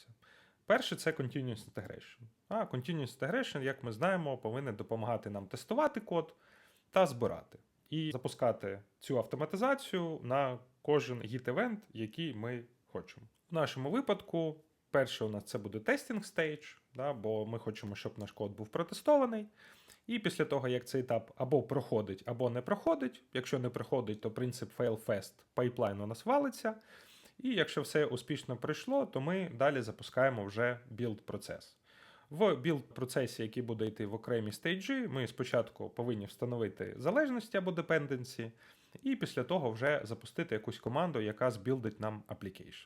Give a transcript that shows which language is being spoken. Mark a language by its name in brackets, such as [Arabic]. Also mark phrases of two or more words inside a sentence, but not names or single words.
[English] Перше – це Continuous Integration. Continuous Integration, [Ukrainian] як ми знаємо, повинен допомагати нам тестувати код та збирати. І запускати цю автоматизацію на кожен git-евент, який ми хочемо. В нашому випадку, перше у нас це буде [English] testing stage, [Ukrainian] бо ми хочемо, щоб наш код був протестований. І після того, як цей етап або проходить, або не проходить, якщо не проходить, то принцип fail-fast пайплайн у нас валиться. І якщо все успішно пройшло, то ми далі запускаємо вже білд-процес. В білд-процесі, який буде йти в окремі стейджі, ми спочатку повинні встановити залежності або dependency, і після того вже запустити якусь команду, яка збілдить нам application.